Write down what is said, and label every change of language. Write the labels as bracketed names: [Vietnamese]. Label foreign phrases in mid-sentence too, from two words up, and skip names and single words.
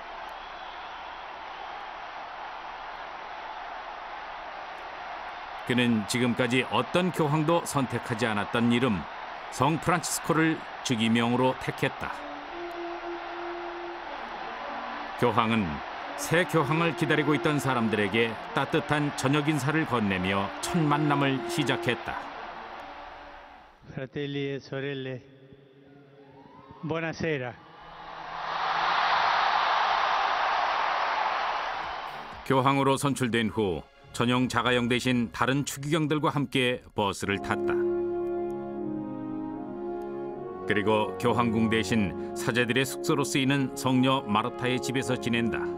[Korean] 그는 지금까지 어떤 교황도 선택하지 않았던 이름 성 프란치스코를 즉위명으로 택했다. 교황은 새 교황을 기다리고 있던 사람들에게 따뜻한 저녁 인사를 건네며 첫 만남을 시작했다. [Italian] Fratelli e sorelle, buonasera. [Korean] 교황으로 선출된 후 전용 자가용 대신 다른 추기경들과 함께 버스를 탔다. 그리고 교황궁 대신 사제들의 숙소로 쓰이는 성녀 마르타의 집에서 지낸다.